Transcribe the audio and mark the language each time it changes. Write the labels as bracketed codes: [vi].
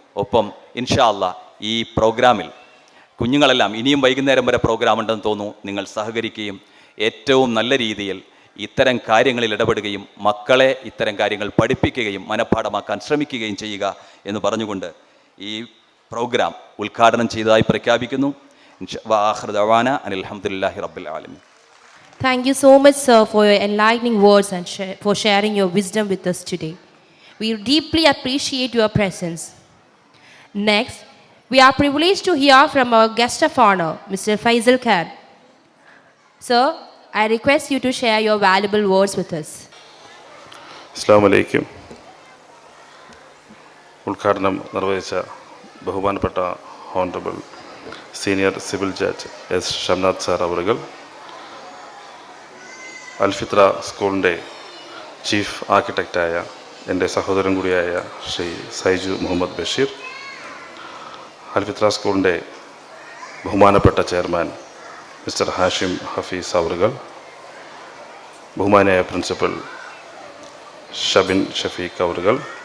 [ml] ഒപ്പം ഇൻഷാ അല്ലാഹ് ഈ പ്രോഗ്രാമിൽ കുഞ്ഞുങ്ങളെല്ലാം, ഇനിയും വൈകുന്നേരം വരെ പ്രോഗ്രാം ഉണ്ടെന്ന് തോന്നുന്നു, നിങ്ങൾ സഹകരിക്കുകയും ഏറ്റവും നല്ല രീതിയിൽ ഇത്തരം കാര്യങ്ങളിൽ ഇടപെടുകയും മക്കളെ ഇത്തരം കാര്യങ്ങൾ പഠിപ്പിക്കുകയും മനഃപ്പാഠമാക്കാൻ ശ്രമിക്കുകയും ചെയ്യുക എന്ന് പറഞ്ഞുകൊണ്ട് ഈ പ്രോഗ്രാം ഉദ്ഘാടനം ചെയ്തതായി പ്രഖ്യാപിക്കുന്നു. [ar] വആഖിറു ദഅവാന അനിൽ ഹംദുലില്ലാഹി റബ്ബിൽ ആലമീൻ. [en] Thank you so much, sir, for your enlightening words and for sharing your wisdom with us today. We deeply appreciate your presence. Next, we are privileged to hear from our guest of honor, Mr. Faisal Khan. Sir, I request you to share your valuable words with us. [ar] അസ്സലാമു അലൈക്കും. [ml] ഉദ്ഘാടനം നിർവഹിച്ച ബഹുമാനപ്പെട്ട honourable senior civil judge S Shamnath sir അവറുകൾ, അൽഫിത്ര സ്കൂളിൻ്റെ chief ആർക്കിടെക്റ്റായ എൻ്റെ സഹോദരൻ കൂടിയായ ശ്രീ സൈജു മുഹമ്മദ് ബഷീർ, അൽഫിത്ര സ്കൂളിൻ്റെ ബഹുമാനപ്പെട്ട ചെയർമാൻ മിസ്റ്റർ ഹാഷിം ഹഫീസ് അവറുകൾ, ബഹുമാനായ പ്രിൻസിപ്പൽ ഷബിൻ ഷഫീഖ് അവറുകൾ,